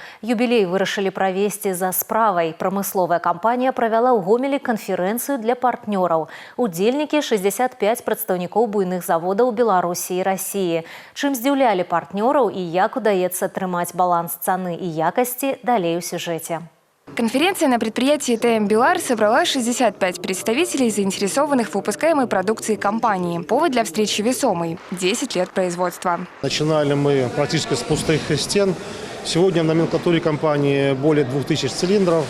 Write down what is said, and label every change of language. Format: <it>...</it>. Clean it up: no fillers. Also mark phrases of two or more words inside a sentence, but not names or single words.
<be>Юбілей вырашылі правесці за справай. Прамысловая кампанія правяла ў Гомелі канферэнцыю для партнёраў. Удзельнікі 65 прадстаўнікоў буйных заводаў Беларусі і Расіі. Чым здзіўлялі партнёраў і як удаецца трымаць баланс цаны і якасці, далей у сюжэце.</be> <ru>Конференция на предприятии ТМ «Белар» собрала 65 представителей, заинтересованных в выпускаемой продукции компании. Повод для встречи весомый – 10 лет производства. Начинали мы практически с пустых стен. Сегодня в номенклатуре компании более 2000 цилиндров.</ru>